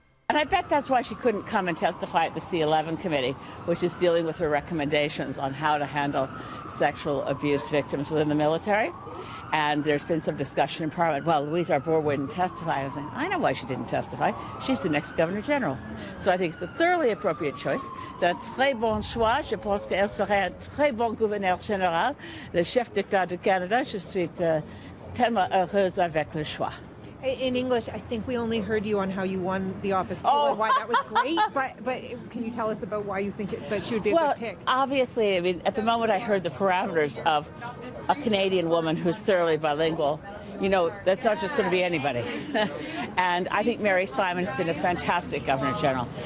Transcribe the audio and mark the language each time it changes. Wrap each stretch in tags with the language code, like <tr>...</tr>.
<en>And I bet that's why she couldn't come and testify at the C11 committee, which is dealing with her recommendations on how to handle sexual abuse victims within the military. And there's been some discussion in Parliament, well, Louise Arbour wouldn't testify. I was like, I know why she didn't testify. She's the next Governor General. So I think it's a thoroughly appropriate choice.</en> <fr>C'est un très bon choix. Je pense qu'elle serait un très bon gouverneur général. Le chef d'État du Canada, je suis tellement heureuse avec le choix.</fr> <en>in English? I think we only heard you on how you won the office pool and why that was great. But can you tell us about why you think that she would be a good pick? Obviously, I mean, at the moment I heard the parameters of a Canadian woman who's thoroughly bilingual. You know, that's not just going to be anybody. And I think Mary Simon has been a fantastic Governor General.</en>